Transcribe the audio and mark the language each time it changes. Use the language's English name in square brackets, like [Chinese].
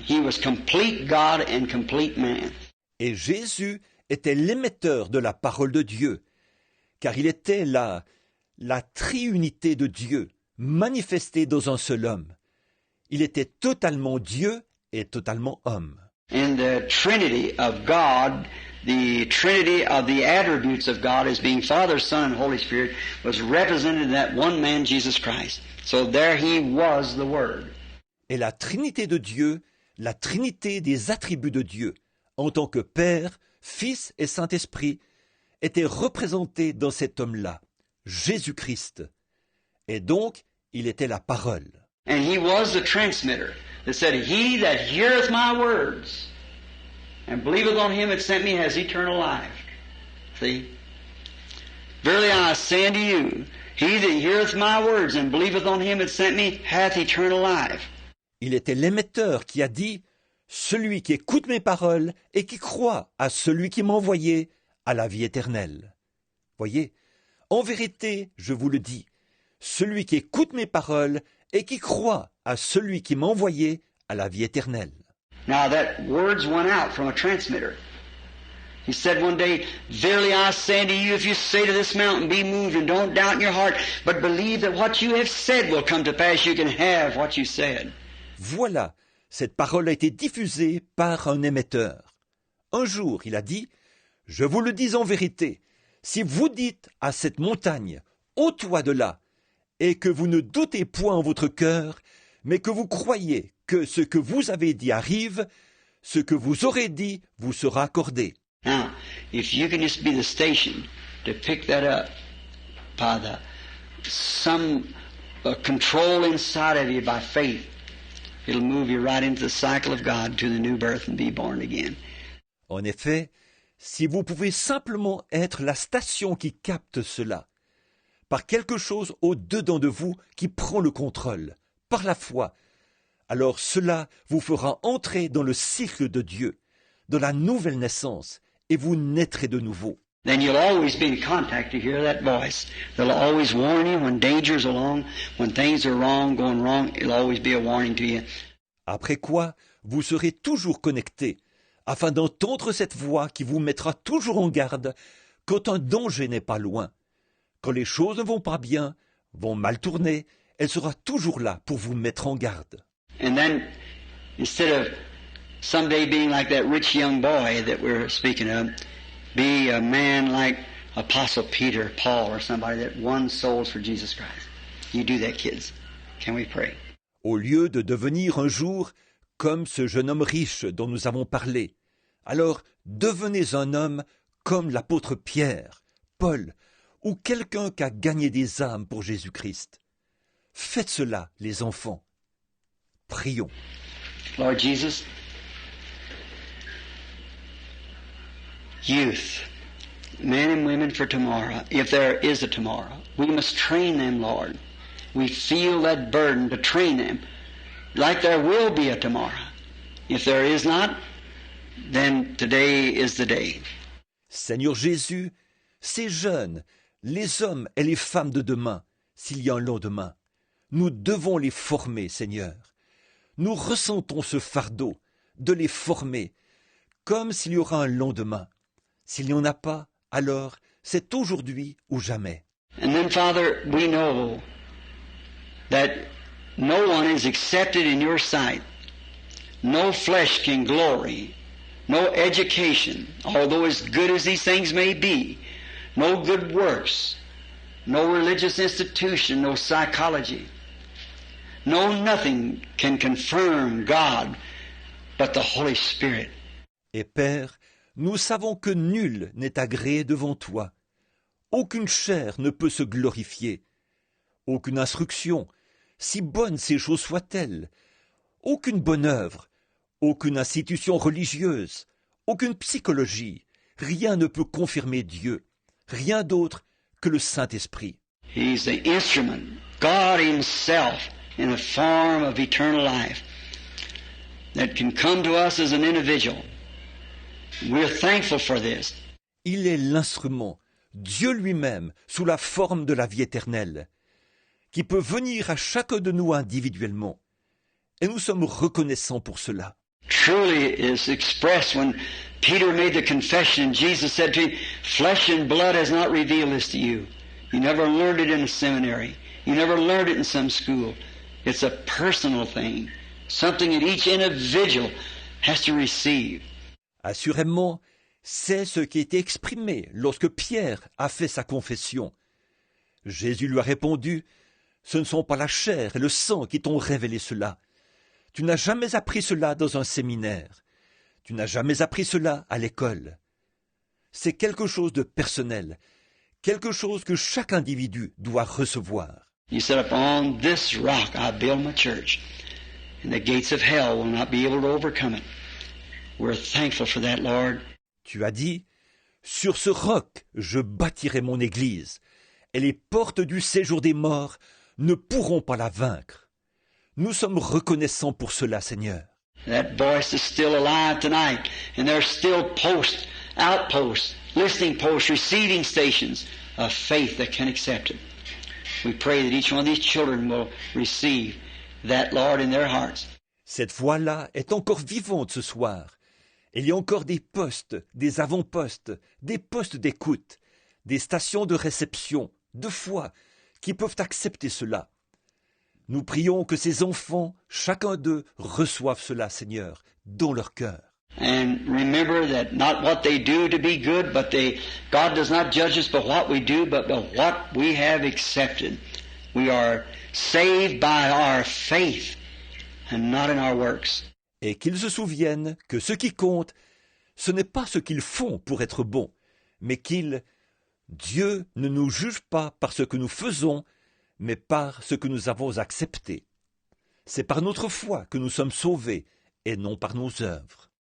[English] He was complete God and complete man. [French] Et Jésus était l'émetteur de la parole de Dieu, car il était la triunité de Dieu, manifestée dans un seul homme. Il était totalement Dieu et totalement homme. [English] In the Trinity of God, the Trinity of the attributes of God as being Father, Son, and Holy Spirit was represented in that one man, Jesus Christ. So there he was the Word. [French] Et la Trinité de Dieu, la Trinité des attributs de Dieu, en tant que Père, Fils et Saint-Esprit, était représentée dans cet homme-là, Jésus-Christ. Et donc, il était la parole. [English] And he was the transmitter that said, He that heareth my words and believeth on him that sent me has eternal life. See? Verily I say unto you, he that heareth my words and believeth on him that sent me hath eternal life. [French] Il était l'émetteur qui a dit « Celui qui écoute mes paroles et qui croit à celui qui m'a envoyé a la vie éternelle. » Voyez, en vérité, je vous le dis, celui qui écoute mes paroles et qui croit à celui qui m'a envoyé a la vie éternelle. [English] Now that words went out from a transmitter. He said one day, Verily I say unto you, if you say to this mountain, be moved, and don't doubt in your heart, but believe that what you have said will come to pass, you can have what you said. [French] Voilà, cette parole a été diffusée par un émetteur. Un jour, il a dit, « Je vous le dis en vérité, si vous dites à cette montagne, ôte-toi de là, et que vous ne doutez point en votre cœur, mais que vous croyez que ce que vous avez dit arrive, ce que vous aurez dit vous sera accordé. » [English] Now, if you can just be the station to pick that up by some control inside of you by faith, it'll move you right into the cycle of God to the new birth and be born again. [French] En effet, si vous pouvez simplement être la station qui capte cela, par quelque chose au-dedans de vous qui prend le contrôle, par la foi, alors cela vous fera entrer dans le cycle de Dieu, dans la nouvelle naissance, et vous naîtrez de nouveau. [English] Then you'll always be in contact to hear that voice. They'll always warn you when danger's along, when things are wrong, going wrong, it'll always be a warning to you. [French] Après quoi, vous serez toujours connectés, afin d'entendre cette voix qui vous mettra toujours en garde quand un danger n'est pas loin. Quand les choses ne vont pas bien, vont mal tourner, elle sera toujours là pour vous mettre en garde. [English] And then, instead of someday being like that rich young boy that we're speaking of, be a man like Apostle Peter, Paul, or somebody that won souls for Jesus Christ. You do that, kids. Can we pray? [French] Au lieu de devenir un jour comme ce jeune homme riche dont nous avons parlé, alors devenez un homme comme l'apôtre Pierre, Paul, ou quelqu'un qui a gagné des âmes pour Jésus-Christ. Faites cela, les enfants. Prions. [English] Lord Jesus, youth, men and women for tomorrow, if there is a tomorrow, we must train them, Lord. We feel that burden to train them like there will be a tomorrow. If there is not, then today is the day. [French] Seigneur Jésus, ces jeunes, les hommes et les femmes de demain, s'il y a un lendemain, nous devons les former, Seigneur. Nous ressentons ce fardeau de les former, comme s'il y aura un lendemain. S'il n'y en a pas, alors c'est aujourd'hui ou jamais. [English] And then, Father, we know that no one is accepted in your sight. No flesh can glory. No education, although as good as these things may be. No good works. No religious institution. No psychology. No nothing can confirm God but the Holy Spirit. [French] Et Père, nous savons que nul n'est agréé devant toi. Aucune chair ne peut se glorifier. Aucune instruction, si bonnes ces choses soient-elles, aucune bonne œuvre, aucune institution religieuse, aucune psychologie, rien ne peut confirmer Dieu, rien d'autre que le Saint-Esprit. [English] He's the instrument, God Himself, in a form of eternal life that can come to us as an individual. We're thankful for this. [French] Il est l'instrument, Dieu lui-même, sous la forme de la vie éternelle, qui peut venir à chacun de nous individuellement. Et nous sommes reconnaissants pour cela. [English] truly is expressed when Peter made the confession. Jesus said to him, "Flesh and blood has not revealed this to you. You never learned it in a seminary. You never learned it in some school. It's a personal thing, something that each individual has to receive." [French] Assurément, c'est ce qui était exprimé lorsque Pierre a fait sa confession. Jésus lui a répondu, « Ce ne sont pas la chair et le sang qui t'ont révélé cela. Tu n'as jamais appris cela dans un séminaire. Tu n'as jamais appris cela à l'école. C'est quelque chose de personnel, quelque chose que chaque individu doit recevoir. [English] You said, "Upon this rock I build my church, and the gates of hell will not be able to overcome it." We're thankful for that, Lord. [French] Tu as dit, « Sur ce roc je bâtirai mon église, et les portes du séjour des morts ne pourront pas la vaincre. » Nous sommes reconnaissants pour cela, Seigneur. [English] That voice is still alive tonight, and there's still posts, outposts, listening posts, receiving stations of faith that can accept it. We pray that each one of these children will receive that, Lord, in their hearts. [French] Cette voix-là est encore vivante ce soir. Il y a encore des postes, des avant-postes, des postes d'écoute, des stations de réception, de foi, qui peuvent accepter cela. Nous prions que ces enfants, chacun d'eux, reçoivent cela, Seigneur, dans leur cœur. [English] And remember that not what they do to be good, but God does not judge us by what we do, but by what we have accepted. We are saved by our faith and not in our works. [French] Et qu'ils se souviennent que ce qui compte, ce n'est pas ce qu'ils font pour être bons, mais Dieu ne nous juge pas par ce que nous faisons, mais par ce que nous avons accepté. C'est par notre foi que nous sommes sauvés, et non par nos œuvres.